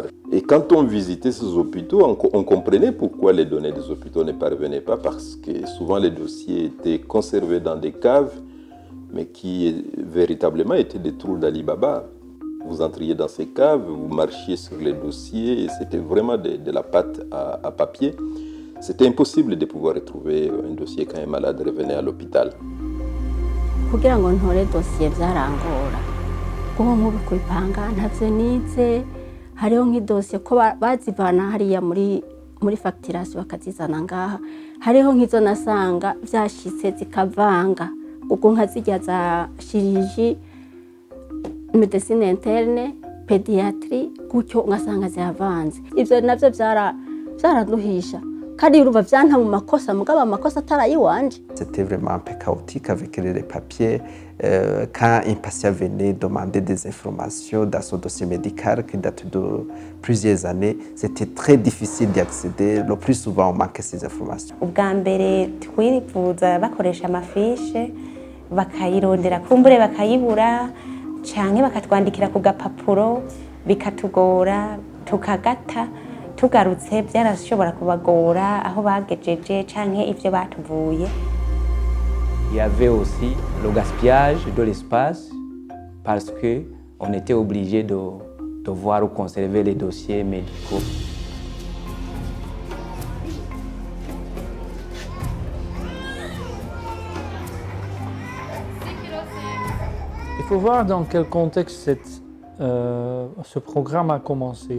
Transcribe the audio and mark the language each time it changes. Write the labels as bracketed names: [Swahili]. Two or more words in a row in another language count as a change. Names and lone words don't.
[French] Et quand on visitait ces hôpitaux, on comprenait pourquoi les données des hôpitaux ne parvenaient pas, parce que souvent les dossiers étaient conservés dans des caves, mais qui véritablement étaient des trous d'Ali Baba. Vous entriez dans ces caves, vous marchiez sur les dossiers, et c'était vraiment de la pâte à papier. C'était impossible de pouvoir retrouver un dossier quand un malade revenait à l'hôpital. [Rundi] Kugira ngo ntore dossier byarangora kuko nk'ubu kubipanga ntavyo nize hariho nk'idosiye ko bazivana hariya muri facturation bakazizana ngaha hariho nk'izo nasanga vyashitse zikavanga kuko nkazirya za [French] chirurgie médecine interne pédiatrie [Rundi] gutyo ngasanga zihavanze ivyo navyo vyaranduhisha kandi uruva vyanta mu makosa mugaba amakosa atarayiwanje. [French] C'était vraiment un peu chaotique avec les papiers. Quand un patient venait demander des informations dans son dossier médical qui date de plusieurs années, c'était très difficile d'y accéder. Le plus souvent, on manquait ces informations. [Rundi] Ubwa mbere twirifuza bakoresha amafishe bakayirondera kumbure bakayibura canke bakatwandikira ku gapapuro bikatugora tukagata tugarutse byarashobora kubagora aho bagejeje canke ivyo batuvuye. [French] Il y avait aussi le gaspillage de l'espace parce qu'on était obligé de voir ou conserver les dossiers médicaux. Il faut voir dans quel contexte ce programme a commencé.